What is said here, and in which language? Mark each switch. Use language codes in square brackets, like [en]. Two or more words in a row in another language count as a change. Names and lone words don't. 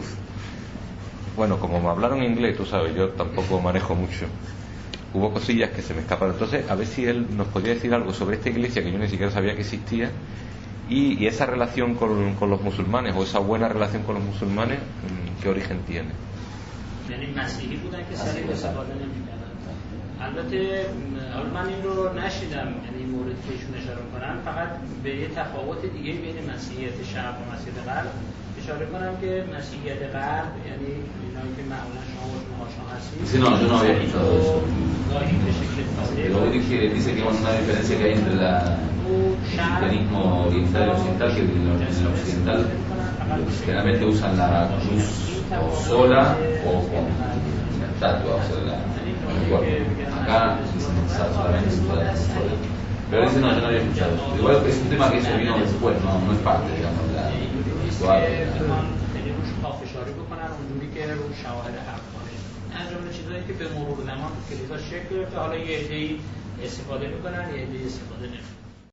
[es] Bueno, como me hablaron inglés, tú sabes, yo tampoco manejo mucho, hubo cosillas que se me escaparon. Entonces, a ver si él nos podía decir algo sobre esta iglesia que yo ni siquiera sabía que existía, y esa relación con los musulmanes, o esa buena relación con los musulmanes, ¿qué origen tiene? [fa] البته حالا من این رو نشیدم، یعنی مورد که ایشون اشاره کنن، فقط به یه تفاوت دیگه بین مسیحیت شرق و مسیحیت غرب اشاره کنم که مسیحیت غرب یعنی اینایی که معمولا شما آشنا هستید. [es] Sí, no, yo no había escuchado eso. Pero dice que hay una diferencia que hay entre el cristianismo oriental y occidental, que en el occidental generalmente usan la cruz o sola o con una estatua, o sea, acá solamente se puede hacer. Pero dice, no, yo no había escuchado eso. Igual es un tema que se vino después, no es parte, digamos, de la ritual. [fa] انجام چیزایی که به مرور زمان تو کلیسا شکل گرفته، حالا یه عده‌ای استفاده میکنن، یه عده‌ای استفاده نمیکنن.